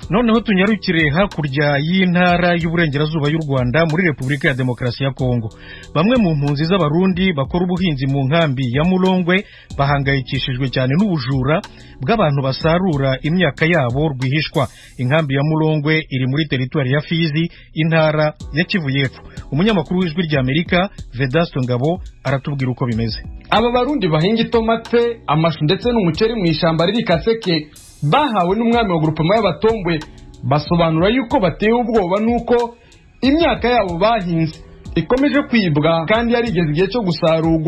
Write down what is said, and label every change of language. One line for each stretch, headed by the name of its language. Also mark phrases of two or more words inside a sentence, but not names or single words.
Kinyarwanda: Noneho tunyarukire hakurya y'intara y'uburengerazuba y'u Rwanda muri Repubulika ya Demokarasi ya Kongo. Bamwe mu mpunzi z'abarundi bakora ubuhinzi mu nkambi ya Mulongwe bahangayikishijwe cyane n'ubujura bw'abantu basarura imyaka yabo rwihishwa. Inkambi ya Mulongwe iri muri teritwari ya Fizi, intara ya Kivu y'Epfo. Umunyamakuru w'Ijwi rya Amerika Vedasto Ngabo aratubwira uko bimeze.
Rundi: Aba barundi bahinga itomate, amashu ndetse n'umuceri mu ishamba riri Kaseke bahawe n'umwami wa grupema y'abatombwe, basobanura yuko bateye ubwoba nuko imyaka yabo bahinze ikomeje kwibwa kandi yarigeze igihe cyo gusarurwa.